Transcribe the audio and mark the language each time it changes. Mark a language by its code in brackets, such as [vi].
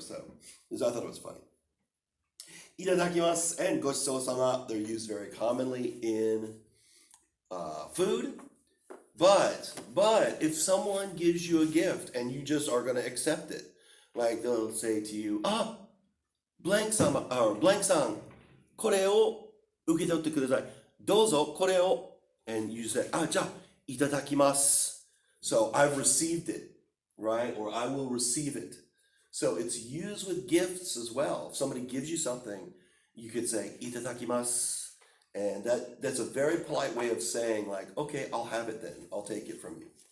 [en] So I thought it was funny. Itadakimasu and gochiso sama, they're used very commonly in food. But if someone gives you a gift and you just are gonna accept it, like they'll say to you, blank sama or blank san, [ja] これを受け取ってください。どうぞこれを [en] and you say, [ja] じゃあいただきます。 [en] So I've received it, right? Or I will receive it. So it's used with gifts as well. If somebody gives you something, you could say いただきます. And that's a very polite way of saying like, okay, I'll have it then. I'll take it from you.